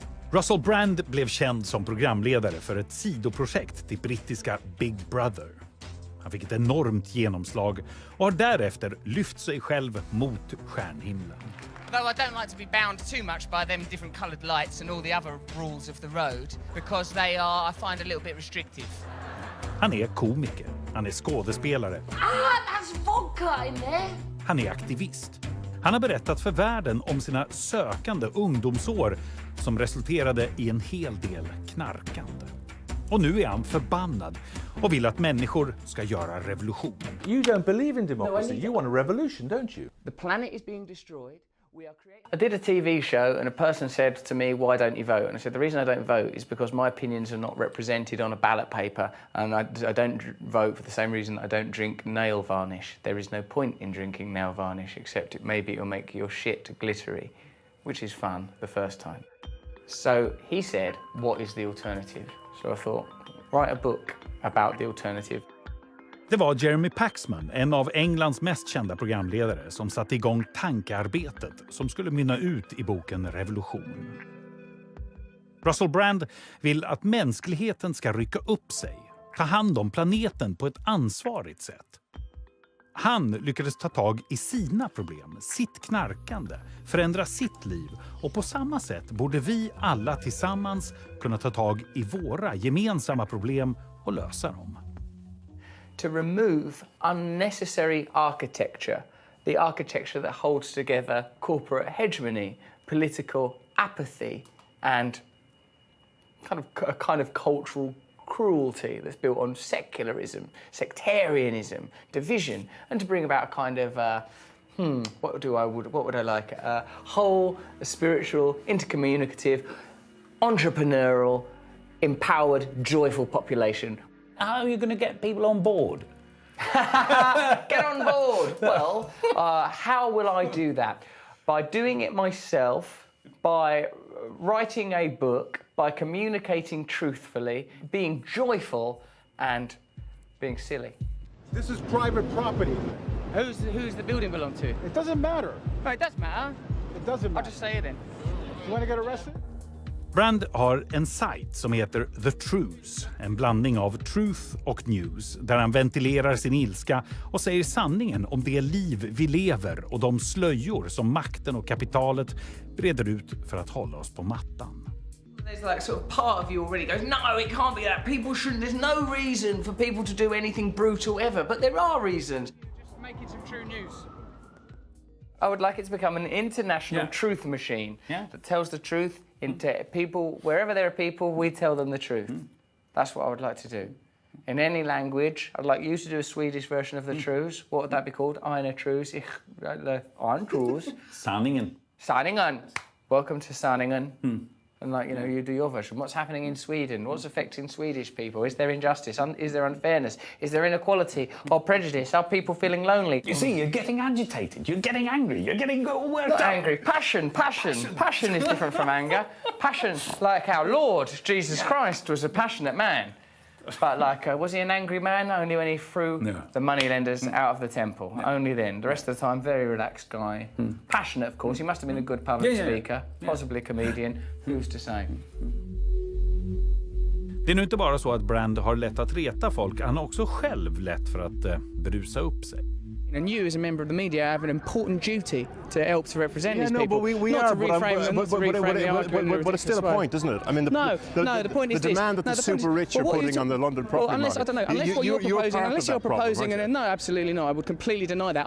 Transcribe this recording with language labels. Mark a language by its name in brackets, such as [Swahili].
[Swedish] Russell Brand blev känd som programledare för ett sidoprojekt till brittiska Big Brother. Han fick ett enormt genomslag och har därefter lyft sig själv mot stjärnhimlen. [English] Though I don't like to be bound too much by them different coloured lights and all the other rules of the road, because they are, I find, a little bit restrictive. [Swedish] Han är komiker, han är skådespelare. [English] that's vodka in there. [Swedish] Han är aktivist. Han har berättat för världen om sina sökande ungdomsår som resulterade i en hel del knarkande. Och nu är han förbannad och vill att människor ska göra revolution. [English] You don't believe in democracy. You want a revolution, don't you? The planet is being destroyed. I did a TV show and a person said to me, why don't you vote? And I said, the reason I don't vote is because my opinions are not represented on a ballot paper, and I don't vote for the same reason I don't drink nail varnish. There is no point in drinking nail varnish, except maybe it'll make your shit glittery, which is fun the first time. So he said, what is the alternative? So I thought, write a book about the alternative. [Swedish] Det var Jeremy Paxman, en av Englands mest kända programledare, som satte igång tankearbetet som skulle mynna ut i boken Revolution. Russell Brand vill att mänskligheten ska rycka upp sig, ta hand om planeten på ett ansvarigt sätt. Han lyckades ta tag i sina problem, sitt knarkande, förändra sitt liv, och på samma sätt borde vi alla tillsammans kunna ta tag i våra gemensamma problem och lösa dem. [English] to remove unnecessary architecture, the architecture that holds together corporate hegemony, political apathy, and a kind of cultural cruelty that's built on secularism, sectarianism, division, and to bring about a kind of what would I like? A whole, a spiritual, intercommunicative, entrepreneurial, empowered, joyful population. How are you going to get people on board? Get on board. Well, how will I do that? By doing it myself, by writing a book, by communicating truthfully, being joyful, and being silly. This is private property. Who's the building belong to? It doesn't matter. Oh, it does matter. It doesn't matter. I'll just say it then. You want to get arrested? [Swedish] Brand har en sajt som heter The Truths, en blandning av truth och news, där han ventilerar sin ilska och säger sanningen om det liv vi lever och de slöjor som makten och kapitalet breder ut för att hålla oss på mattan. [English] There's like sort of part of you already goes, no, it can't be that. People shouldn't, there's no reason for people to do anything brutal ever, but there are reasons. Just making some true news. I would like it to become an international truth machine that tells the truth into people, wherever there are people, we tell them the truth. That's what I would like to do. In any language, I'd like you to do a Swedish version of the truths. What would that be called? [German] Eine Truths. Ein Truths. [Swedish] Sanningen. [English] Sanningen. Welcome to Sanningen. And like, you know, you do your version. What's happening in Sweden? What's affecting Swedish people? Is there injustice? Is there unfairness? Is there inequality or prejudice? Are people feeling lonely? You see, you're getting agitated, you're getting angry, you're getting worked up. Angry. Passion is different from anger. Passion, like our Lord, Jesus Christ, was a passionate man. But like, was he an angry man? Only when he threw the moneylenders out of the temple. Only then. The rest of the time, very relaxed guy. Passionate, of course. He must have been a good public speaker. Possibly a comedian. Who's to say? [Swedish] Det är nu inte bara så att Brand har lätt att reta folk, han har också själv lätt för att brusa upp sig. [English] And you, as a member of the media, have an important duty to help to represent these people. But we not are, to reframe them, not to reframe the argument. But it's still a point, isn't it? I mean, the point is the demand that the super rich are putting on the London property market. I don't know. Unless what you're proposing, no, absolutely not. I would completely deny that.